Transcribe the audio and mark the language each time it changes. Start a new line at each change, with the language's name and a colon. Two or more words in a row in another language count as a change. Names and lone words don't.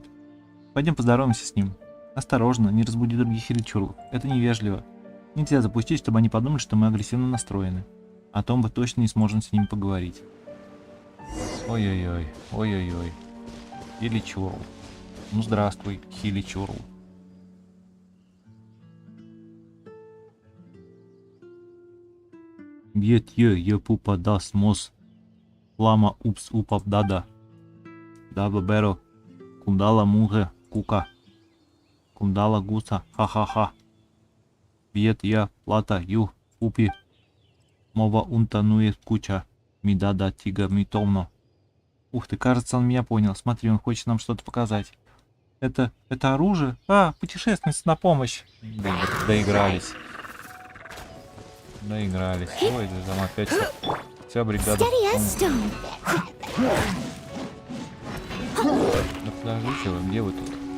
Russian: Пойдем поздороваемся с ним. Осторожно, не разбуди других хиличурлов. Это невежливо. Нельзя запустить, чтобы они подумали, что мы агрессивно настроены. О том мы точно не сможем с ними поговорить. Ой-ой-ой, ой-ой-ой. Хиличурл. Ну здравствуй, хиличурл. Бьетье, епупа дас мос. Лама упс упап дада. Даба беро. Кундала муге кука. Кундала гуса ха-ха-ха. Бьет я плата ю упи. Мова унтанует куча. Мидада тига митомно. Ух ты, кажется, он меня понял. Смотри, он хочет нам что-то показать. Это оружие? А, путешественница на помощь. Доигрались. Доигрались. Ой, да там опять вся бригада. Да подождите вы, где вы тут?